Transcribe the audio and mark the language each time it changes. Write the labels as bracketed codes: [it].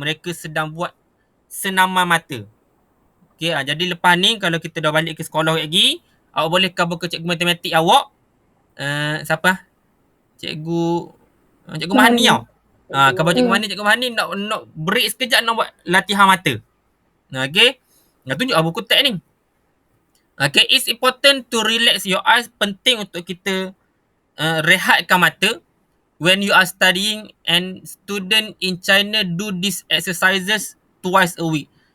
[ms] Mereka sedang buat senaman mata. Okay, jadi lepas ni kalau kita dah balik ke sekolah lagi, awak boleh cover ke cikgu matematik awak. Siapa? Cikgu Mahani tau. Khabar Cikgu Mahani nak break sekejap nak buat latihan mata. Okay. Nak tunjuk buku teks ni. Okay. [en] It's important to relax your eyes. [ms] Penting untuk kita rehatkan mata. [en] When you are studying and student in China do these exercises twice a week.